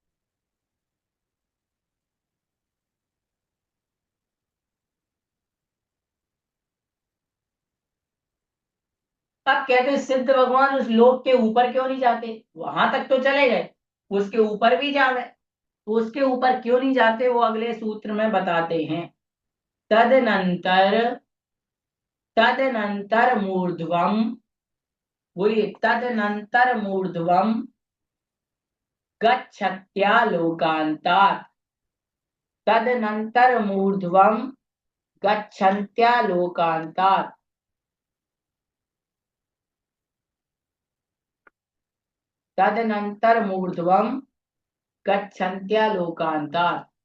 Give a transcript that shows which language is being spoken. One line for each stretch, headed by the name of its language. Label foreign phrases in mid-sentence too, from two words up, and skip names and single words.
Hindi: अब कहते हैं सिद्ध भगवान उस लोक के ऊपर क्यों नहीं जाते, वहां तक तो चले गए, उसके ऊपर भी जा गए, तो उसके ऊपर क्यों नहीं जाते वो अगले सूत्र में बताते हैं।
Sanskrit: तदनंतर, तदनंतर मूर्ध्वम, बोलिए तदनंतर मूर्ध्वम गच्छत्या लोकांतात्, तदनंतर मूर्ध्वम गच्छन्त्या लोकांतात्, तदनंतर मूर्ध्वम गच्छन्त्या लोकांतात्।